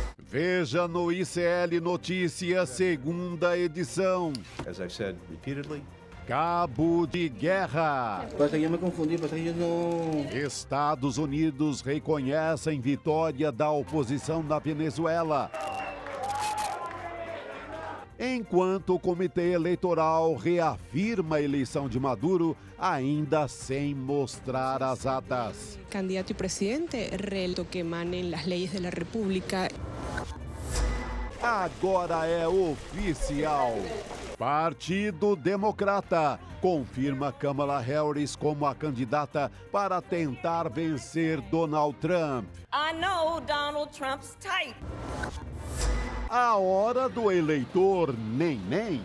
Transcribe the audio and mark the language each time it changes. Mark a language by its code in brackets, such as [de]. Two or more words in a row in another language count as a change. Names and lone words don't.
[pt] Veja no ICL Notícias, segunda edição. [en] As I've said repeatedly, [pt] Cabo de guerra. Passa que eu me confundi, passa que eu não... Estados Unidos reconhecem vitória da oposição na Venezuela. Enquanto o Comitê Eleitoral reafirma a eleição de Maduro, ainda sem mostrar as atas. [es] Candidato y presidente, reto que emanen las leyes de la República. [pt] Agora é oficial. Partido Democrata confirma Kamala Harris como a candidata para tentar vencer Donald Trump. [en] I know Donald Trump's type. [pt] A hora do eleitor nem.